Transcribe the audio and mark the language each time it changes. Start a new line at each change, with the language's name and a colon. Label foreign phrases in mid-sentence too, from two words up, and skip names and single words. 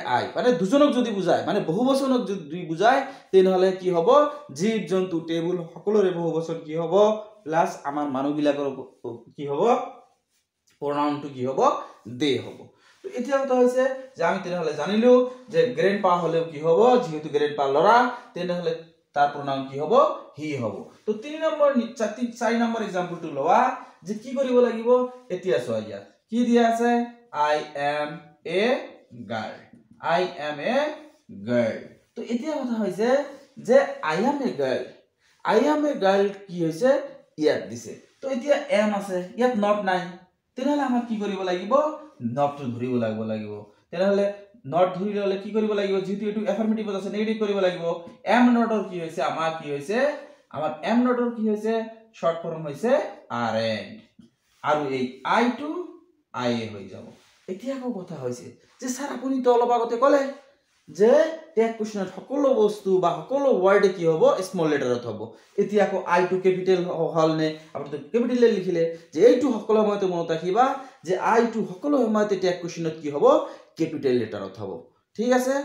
Assamese: আই মানে দুজনক যদি বুজায় মানে বহুবচনক যদি বুজায় তেনহলে কি হ'ব জীৱ জন্তু টেবুল সকলোৰে বহুবচন কি হ'ব প্লাস আমাৰ মানুহবিলাকৰ কি হ'ব pronounটো কি হ'ব দে হ'ব তো এতিয়া কথা হৈছে যে আমি তেনহলে জানিলো যে গ্ৰেন্ডপা হলেও কি হ'ব যেহেতু গ্ৰেন্ডপা লৰা তেনহলে তাৰ pronoun কি হ'ব হি হ'ব তো 3 নম্বৰ 4 নম্বৰ एग्जांपलটো লৱা যে কি কৰিব লাগিব এতিয়া চোৱা ইয়াত কি দিয়া আছে
English: I am a
Assamese: girl তো এতিয়া কথা হৈছে যে
English: I am a girl
Assamese: কি হৈছে ইয়াত দিছে তো এতিয়া am আছে ইয়াত not নাই তেনহলে আমাৰ কি কৰিব লাগিব not টো ধৰিব লাগিব তেনহলে not ধৰি ললে কি কৰিব লাগিব যেহেতু এটো এফার্মেটিভ আছে নেগেটিভ কৰিব লাগিব
English: am not
Assamese: ৰ কি হৈছে আমাৰ কি হৈছে আমাৰ am not ৰ কি হৈছে
English: short form
Assamese: হৈছে aren't আৰু এই I টো I হৈ যাব এতিয়া আকৌ কথা হৈছে যে স্যার আপুনি তো অলপ আগতে কলে যে
English: tag question
Assamese: সকলো বস্তু বা সকলো ওয়ার্ডে কি হ'ব
English: small letter
Assamese: হ'ব এতিয়া আকৌ আই টু ক্যাপিটাল হল নে আপুনি তো ক্যাপিটালে লিখিলে যে এইটো সকলো সময়তে মনত ৰাখিবা যে আই টু সকলো সময়তে
English: tag question
Assamese: কি হ'ব
English: capital letter
Assamese: হ'ব ঠিক আছে এইটো